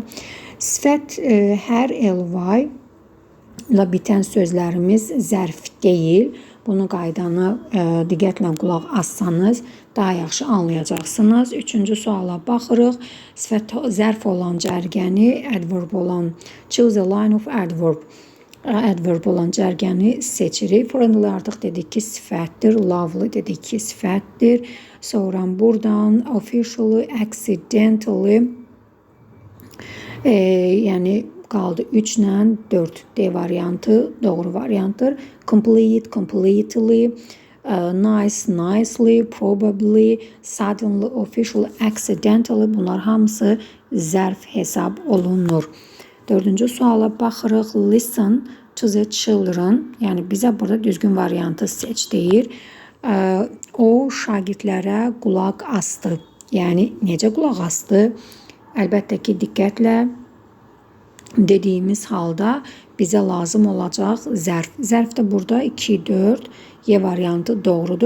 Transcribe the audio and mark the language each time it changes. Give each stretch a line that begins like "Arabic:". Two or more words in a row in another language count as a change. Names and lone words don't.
Azerbaijani: Sifət hər ly ilə bitən sözlərimiz zərf deyil. Bunu qaydanı diqqətlə qulaq assanız daha yaxşı anlayacaqsınız. Üçüncü suala baxırıq. Sifət zərf olan cərgəni, adverb olan,
English: choose a line of adverb.
Azerbaijani: Adverb olan cərgəni seçirik. Friendly artıq dedik ki, sifətdir. Lovely dedik ki, sifətdir. Sonra buradan
English: officially, accidentally,
Azerbaijani: yəni qaldı 3 ilə 4. D variantı doğru variantdır.
English: Complete, completely, nice, nicely, probably, suddenly, officially, accidentally,
Azerbaijani: bunlar hamısı zərf hesab olunur. 4-cü suala baxırıq.
English: Listen to the children,
Azerbaijani: yəni bizə burada düzgün variantı seç deyir. O şagirdlərə qulaq asdı. Yəni necə qulaq asdı? Əlbəttə ki, diqqətlə dediyimiz halda bizə lazım olacaq zərf. Zərf də burada 2, 4, Y variantı doğrudur.